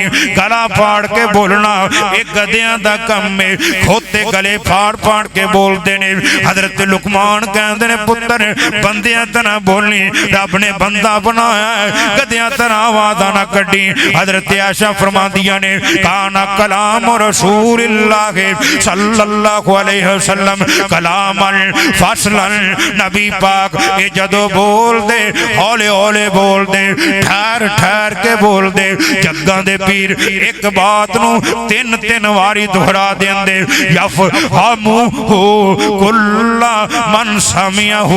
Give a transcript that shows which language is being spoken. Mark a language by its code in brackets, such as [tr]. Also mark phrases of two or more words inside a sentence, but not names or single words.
[pa] گلا پھاڑ کے بولنا ایک گدھیاں دا کام ہے، کھوتے گلے پھاڑ پھاڑ کے بولتے نے. حضرت لقمان کہتے نے پتر بندیاں طرح بولنی، رب نے بندہ بنایا ہے گدھیاں طرح آواز نہ کڈھی. حضرت عائشہ فرماندیاں نے [ar] كان كلام رسول الله صلى الله عليه وسلم كلاما فصلا. [pa] نبی پاک یہ جدوں بول دے ہولے ہولے بول دے، ٹھہر ٹھہر کے بول دے. جگاں دے پیر ایک بات نوں تین تین واری دوہرا دیندے. [ar] يفهمه كل من سمعه.